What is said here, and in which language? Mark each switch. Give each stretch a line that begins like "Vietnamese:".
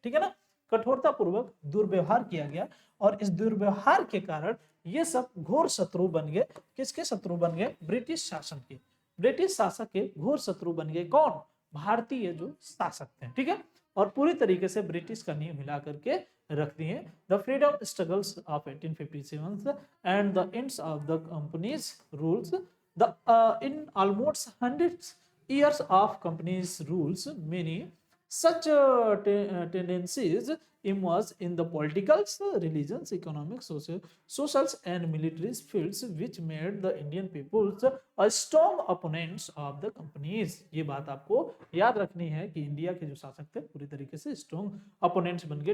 Hindi: ठीक है ना, कठोरता पूर्वक दुर्व्यवहार किया गया, और इस दुर्व्यवहार के कारण ये सब घोर शत्रु बन गए। किसके शत्रु बन गए? ब्रिटिश शासन के। ब्रिटिश शासक के घोर शत्रु बन गए कौन? भारतीय जो शासक थे। ठीक है, और पूरी तरीके से ब्रिटिश का नींव हिला करके रख दिए।
English: The freedom struggles of 1857 and the ends of the companies rules in almost 100 years of companies rules, many such tendencies emerged in the political, religions, economic, socials and military fields, which made the Indian peoples a strong opponents of the companies।
Hindi: ये बात आपको याद रखनी है कि India के जो शासक थे पूरी तरीके से स्ट्रॉन्ग अपोनेंट्स बन गए।